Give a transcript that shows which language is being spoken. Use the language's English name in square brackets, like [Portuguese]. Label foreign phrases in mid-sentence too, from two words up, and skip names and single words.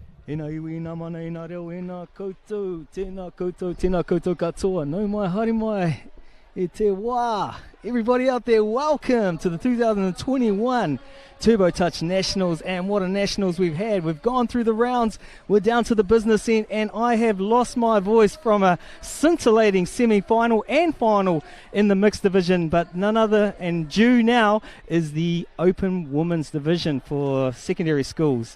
[Māori] Ina iwi, ina mana, ina reo, ina koutou, tēnā koutou katoa, nau mai, haere mai, e te wā. [English] Everybody out there, welcome to the 2021 Turbo Touch Nationals, and what a Nationals we've had. We've gone through the rounds, we're down to the business end, and I have lost my voice from a scintillating semi-final and final in the mixed division, but none other and due now is the Open Women's Division for secondary schools.